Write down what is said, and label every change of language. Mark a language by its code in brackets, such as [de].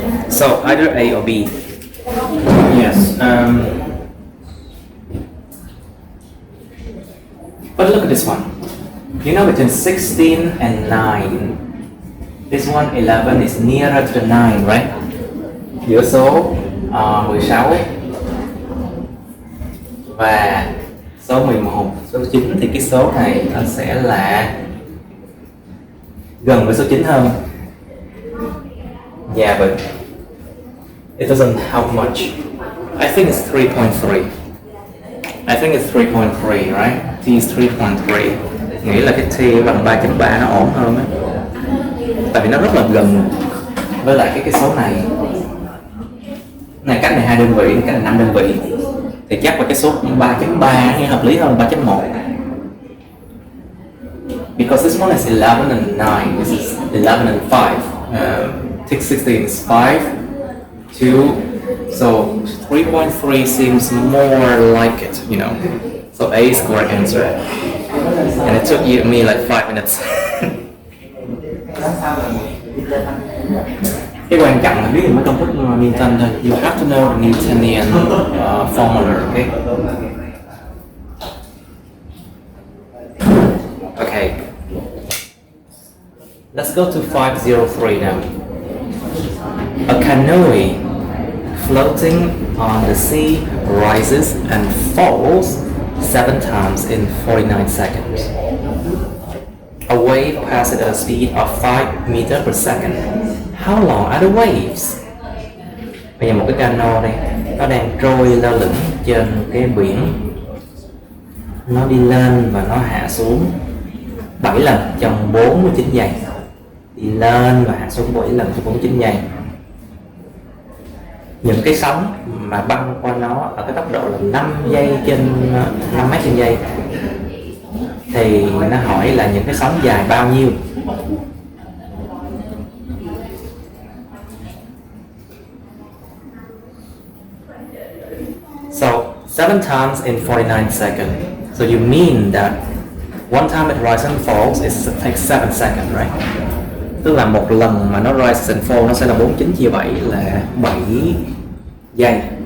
[en] So either A or B. Yes. But look at this one. You know between 16 and 9, This one 11 is nearer to the 9, right? [vi] Giữa số 16 và số 11, số 9 thì cái số này nó sẽ là gần với số 9 hơn. [en] Yeah, but it doesn't help much. I think it's 3.3. I think it's 3.3, right? T is 3.3. [vi] Nghĩ là cái T bằng 3.3 nó ổn hơn á. Tại vì nó rất là gần với lại cái số này. Này cách này 2 đơn vị, cách này 5 đơn vị. Thì chắc là cái số 3.3 nghe hợp lý hơn 3.1. [en] Because this one is 11 and 9, this is 11 and 5. Take 16 is 5, 2, so 3.3 seems more like it, you know. So A is correct answer. And it took me like 5 minutes. [vi] Cái quan trọng là biết được mấy công thức Newton thôi. [en] You have to know the Newtonian formula, okay? Okay. Let's go to 503 now. A canoe floating on the sea rises and falls 7 times in 49 seconds. A wave passes at a speed of 5 meters per second. How long are the waves? [vi] Bây giờ một cái cano đây, nó đang trôi lơ lửng trên cái biển. Nó đi lên và nó hạ xuống 7 lần trong 49 giây. Đi lên và hạ xuống 7 lần trong 49 giây. Những cái sóng mà băng qua nó ở cái tốc độ là 5 mét trên giây thì nó hỏi là những cái sóng dài bao nhiêu. [en] So 7 times in 49 seconds. So you mean that one time it rises and falls, it takes 7 seconds, right? [vi] Tức là một lần mà nó [en] rise and fall [vi] nó sẽ là 49 chia 7 là 7 giây.